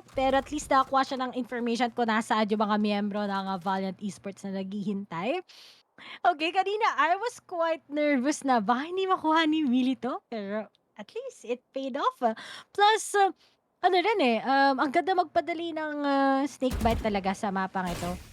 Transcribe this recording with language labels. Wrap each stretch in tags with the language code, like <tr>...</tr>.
<tl>Pero at least nakakuha siya ng information kung nasaan yung mga miyembro ng Valiant Esports na naghihintay. Okay, kanina</tl> <en>I was quite nervous</en> <tl>na baka hindi makuha ni Willie to.</tl> <en>Pero at least it paid off.</en> <tl>Plus, ano rin ang ganda magpadali ng snake bite talaga sa mapang ito.</tl>